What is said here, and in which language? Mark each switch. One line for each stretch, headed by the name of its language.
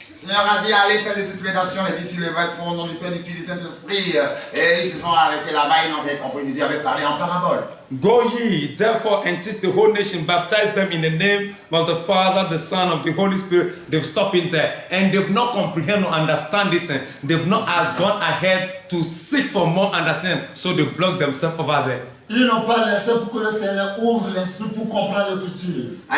French: Seigneur a dit allez faire de toutes les nations, les disciples les baptisent au nom du Père, du Fils et du Saint-Esprit. Et ils se sont arrêtés là-bas, ils n'ont rien compris. Jésus avait parlé en parabole.
English: Go ye therefore and teach the whole nation, baptize them in the name of the Father, the Son, of the Holy Spirit. They've stopped in there and they've not comprehend or understand this. And they've not gone ahead to seek for more understanding, so they block themselves over there.
French: Ils n'ont pas laissé pour que le Seigneur ouvre l'esprit pour comprendre l'écriture.